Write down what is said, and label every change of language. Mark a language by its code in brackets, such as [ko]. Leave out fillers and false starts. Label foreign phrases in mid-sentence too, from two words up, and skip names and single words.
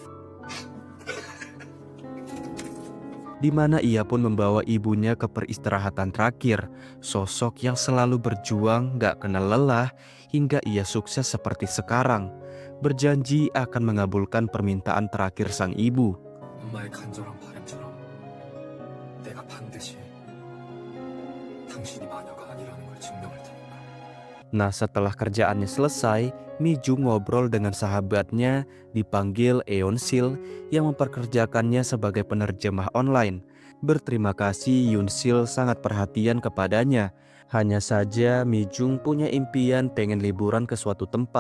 [id] Di mana ia pun membawa ibunya ke peristirahatan terakhir, sosok yang selalu berjuang nggak kenal lelah hingga ia sukses seperti sekarang, berjanji akan mengabulkan permintaan terakhir sang ibu. [ko] 엄마의 간절한 바람처럼 당신이 마녀가 아니라는 걸 증명할 테니까. [id] Nah, setelah kerjaannya selesai, Mi-jung ngobrol dengan sahabatnya dipanggil Eun-sil yang memperkerjakannya sebagai penerjemah online. Berterima kasih, Yoon-sil sangat perhatian kepadanya. Hanya saja Mi-jung punya impian pengen liburan ke suatu tempat.